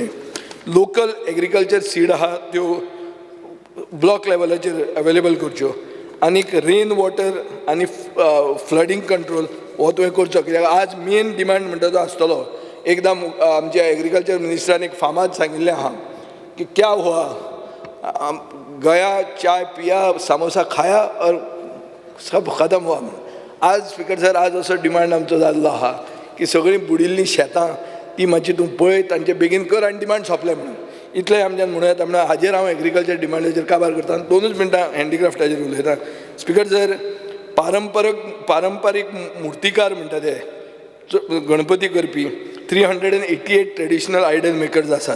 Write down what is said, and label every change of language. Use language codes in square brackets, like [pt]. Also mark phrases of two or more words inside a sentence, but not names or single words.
[en] local agriculture seed [kok] आहा त्यो ब्लॉक लेवलाचेर अवेलेबल करच्यो. आनीक [en] rain water [kok] आनी [en] flooding control [kok] हो तुवें करचो. कित्याक आज [en] main demand [kok] म्हणटा तो आसतलो. एकदां आमच्या एग्रीकल्चर मिनिस्टरान एक फामाद सांगिल्लें आहा कि [hi] क्या हुआ, गया चाय पिया समोसा खाया और सब खतम हुआ [kok] म्हणून. आज [en] speaker sir, [kok] आज असो डिमांड आमचो जाल्लो आहा की सगळीं बुडिल्लीं शेतां ती मातशी तूं पळय तांचे बेगीन कर आनी डिमांड सोंपलें म्हणून. इतलें आमच्यान म्हणूं येता. म्हणून हाजेर हांव एग्रीकल्चर डिमांडाचेर काबार करता. 2 मिनटां हँडीक्राफ्टाचेर उलयता. [en] speaker sir, [kok] पारंपारीक मुर्तीकार म्हणटा ते गणपती करपी 388 [en] traditional idol makers [kok] आसात.